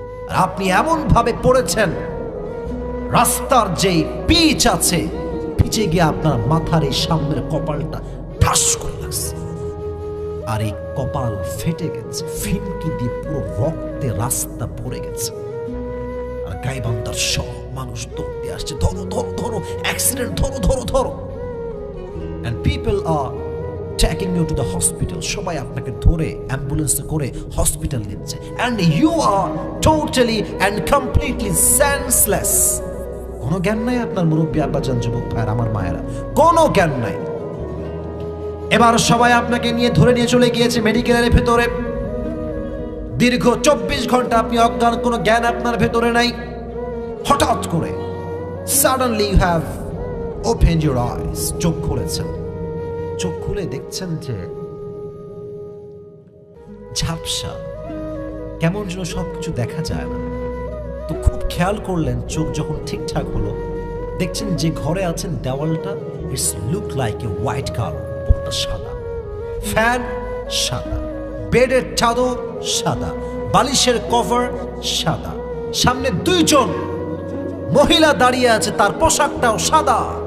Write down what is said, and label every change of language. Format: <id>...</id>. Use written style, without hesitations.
<bn>আর আপনি এমন ভাবে পড়েছেন, রাস্তার যেই পিচ আছে, পিচে গিয়ে আপনার মাথার এই সামনের কপালটা ঠাস করে লাগছে, আর এই কপাল ফেটে গেছে, ফিনকি দিয়ে পুরো রক্তে রাস্তা ভরে গেছে। আর গাইবান্ধার সব মানুষ দৌড়তে আসছে, ধরো ধরো ধরো, অ্যাক্সিডেন্ট, ধরো ধরো ধরো।</bn> <en>And people are taking you to the hospital.</en> <bn>সবাই আপনাকে ধরে অ্যাম্বুলেন্সে করে হসপিটাল নিচ্ছে,</bn> <en>and you are totally and completely senseless.</en> <bn>কোনো জ্ঞান নাই আপনার, মুরব্বী আব্বাজান, যুবক ভাইয়ের, আমার মায়েরা, কোনো জ্ঞান নাই। এবার সবাই আপনাকে নিয়ে ধরে নিয়ে চলে গিয়েছে মেডিকেলের ভেতরে। দীর্ঘ 24 ঘন্টা আপনি অজ্ঞান, কোনো জ্ঞান আপনার ভেতরে নাই। হঠাৎ করে</bn> <en>suddenly you have opened your eyes,</en> <bn>চোখ খুলেছেন। চোখ খুলে দেখছেন যে ঝাপসা, কেমন যেন সবকিছু দেখা যায় না। তো খুব খেয়াল করলেন, চোখ যখন ঠিকঠাক হলো, দেখছেন যে ঘরে আছেন দেওয়ালটা,</bn> <en>it's look like a white colour,</en> <bn>পুরোটা সাদা, ফ্যান সাদা, বেডের চাদর সাদা, বালিশের কভার সাদা, সামনে 2 জন মহিলা দাঁড়িয়ে আছে, তার পোশাকটাও সাদা।</bn>